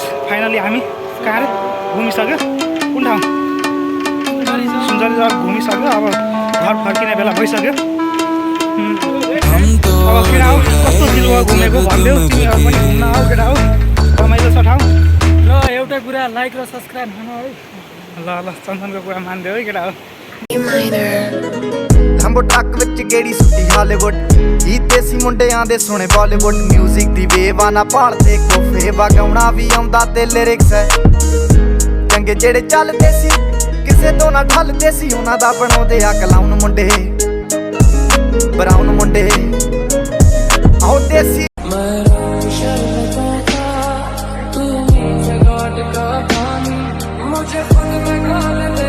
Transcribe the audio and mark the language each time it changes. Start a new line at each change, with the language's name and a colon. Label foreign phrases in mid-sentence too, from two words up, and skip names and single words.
Nepali: फाइनली हामी कहाँ घुमिसक्यो कुन ठाउँ सुन्दरीजाल घुमिसक्यो अब घर फर्किने बेला भइसक्यो अब केटा हो कस्तो फिल भयो घुमेको भनिदेऊ तिमीहरू पनि घुम्न आऊ केटा हो रमाइलो छ ठाउँ र एउटा कुरा लाइक र सब्सक्राइब गर्नु है ल ल चन्दनको कुरा मानिदेऊ है केटा हो
Punjabi: ਲੰਬੋ ਟੱਕ ਵਿੱਚ ਗੇੜੀ ਸੁੱਤੀ ਹਾਲੀਵੁੱਡ ਜੀਤੇ ਸੀ ਮੁੰਡਿਆਂ ਦੇ ਸੁਣੇ ਬਾਲੀਵੁੱਡ ਮਿਊਜ਼ਿਕ ਦੀ ਵੇਵ ਆ ਨਾ ਭਾਲਦੇ ਕੋਫੇ ਵਗਾਉਣਾ ਵੀ ਆਉਂਦਾ ਤੇ ਲਿਰਿਕਸ ਹੈ ਚੰਗੇ ਜਿਹੜੇ ਚੱਲਦੇ ਸੀ ਕਿਸੇ ਤੋਂ ਨਾ ਠੱਲਦੇ ਸੀ ਉਹਨਾਂ ਦਾ ਬਣਾਉਂਦੇ ਆ ਕਲਾਉਨ ਮੁੰਡੇ ਬਰਾਉਨ ਮੁੰਡੇ ਆਓ ਦੇਸੀ
Hindi: मुझे खुद में